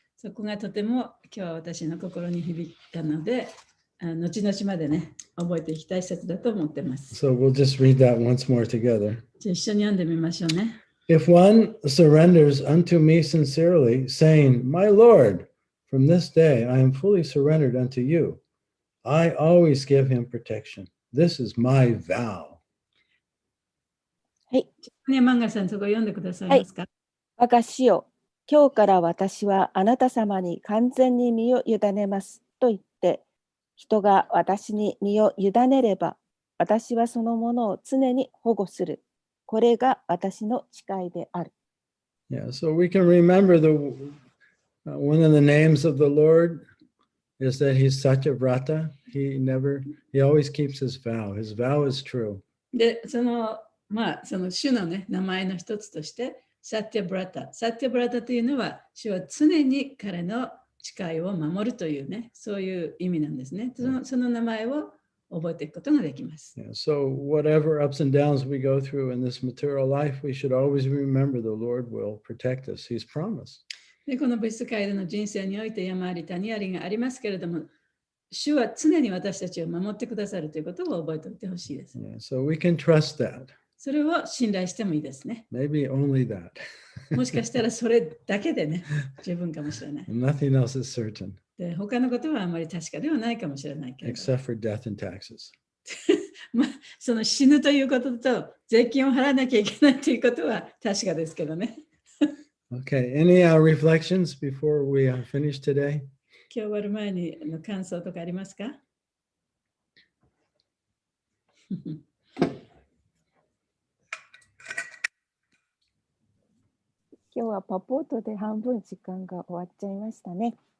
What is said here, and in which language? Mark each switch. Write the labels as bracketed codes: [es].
[ja] そこがとても今日は私の心に響いたので、後々までね、覚えていきたい説だと思ってます。 [en] So we'll just read that once more together. [ja] じゃあ一緒に読んでみましょうね。 [en] If one surrenders unto me sincerely, saying, "My Lord, from this day I am fully surrendered unto you," I always give him protection. This is my vow. [ja] はい。ね、マンガさん、そこ読んでくださいますか。我が師よ、今日から私はあなた様に完全に身を委ねますと言って、人が私に身を委ねれば、私はそのものを常に保護する。これが私の誓いである。 [en] Yeah, so we can remember one of the names of the Lord is that he's Satyavrata. He always keeps his vow. His vow is true. [ja] で、その主のね、名前の一つとして、サティブラタ。サティブラタというのは、主は常に彼の誓いを守るというね、そういう意味なんですね。その名前を覚えていくことができます。 [en] Yeah, so whatever ups and downs we go through in this material life, we should always remember the Lord will protect us. He's promised. [ja] で、この物質界での人生において山あり谷ありがありますけれども、主は常に私たちを守ってくださるということを覚えておいてほしいです。 [en] Yeah, so we can trust that. [ja] それを信頼してもいいですね。 [en] Maybe only that. [ja] もしかしたらそれだけでね、十分かもしれない。 [en] Nothing else is certain [ja] で、他のことはあまり確かではないかもしれないけれど、 [en] except for death and taxes. [ja] まあ、その死ぬということと税金を払わなきゃいけないということは確かですけどね。 [en] Okay, any reflections before we finish today? [ja] 今日終わる前に感想とかありますか？今日はパポートで半分時間が終わっちゃいましたね。